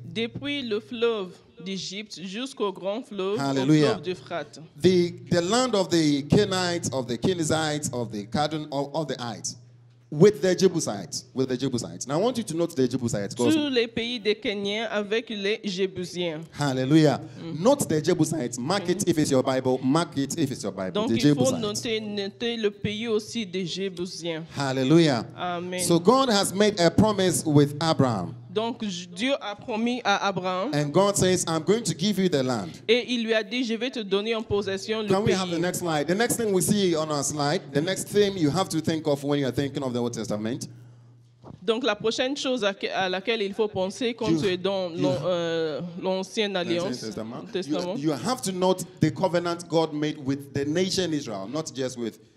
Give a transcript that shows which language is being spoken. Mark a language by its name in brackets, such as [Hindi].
[French] Depuis le fleuve d'Égypte jusqu'au grand fleuve, au Hallelujah. fleuve d'Euphrate. [English] The land of the Canaanites, of the Kenizzites, of the Cadon, of the Ites, with the Jebusites. With the Jebusites. Now I want you to note the Jebusites. [French] Tous les pays des Kenyans avec les Jébusiens. [English] Hallelujah. Note the Jebusites. Mark it if it's your Bible. Mark it if it's your Bible. [French] Donc [English] The [French] il faut [English] Jebusites. [French] noter le pays aussi des Jébusiens. Hallelujah. Amen. [English] So God has made a promise with Abraham. [French] Donc Dieu a promis à Abraham [English] And God says, I'm going to give you the land. [French] et il lui a dit, je vais te donner en possession le [English] Can we have the [French] pays. [English] next slide? The next thing we see on our slide, the next thing you have to think of when you are thinking of the Old Testament. [French] Donc la prochaine chose à laquelle il faut penser quand tu es dans l'Ancienne Alliance, Testament, [English] You have to note the covenant God made with the nation Israel, not just with